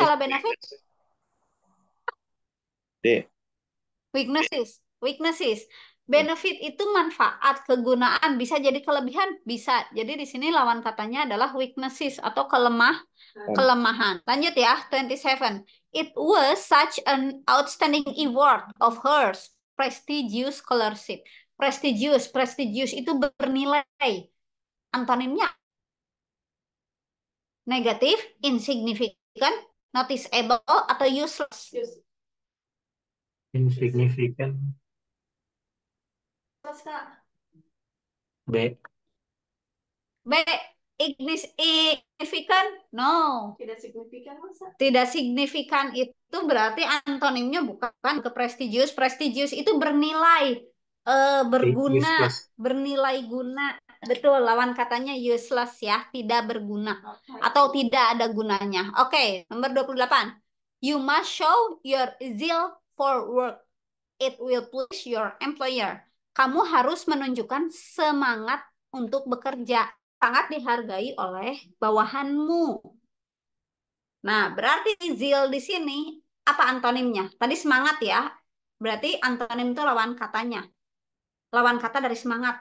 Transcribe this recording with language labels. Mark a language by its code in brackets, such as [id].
[id] kalau benefit D. [en] weaknesses. Weaknesses. [id] Benefit itu manfaat, kegunaan, bisa jadi kelebihan, bisa. Jadi di sini lawan katanya adalah weaknesses atau kelemahan. Lanjut ya, 27. [en] It was such an outstanding award of hers, prestigious scholarship. [id] Prestigious itu bernilai. Antonimnya negatif, [en] insignificant, noticeable, [id] atau useless. [en] Insignificant. B. B. Significant? No. [id] Tidak signifikan masa? Tidak signifikan itu berarti antonimnya bukan ke prestigious. Prestigious itu bernilai, berguna, [en] Useless. [id] bernilai guna. Betul, lawan katanya useless ya, tidak berguna atau tidak ada gunanya. Oke, nomor 28. [en] You must show your zeal for work. It will please your employer. [id] Kamu harus menunjukkan semangat untuk bekerja. Sangat dihargai oleh bawahanmu. Nah, berarti zeal di sini apa antonimnya? Tadi semangat ya. Berarti antonim itu lawan katanya. Lawan kata dari semangat.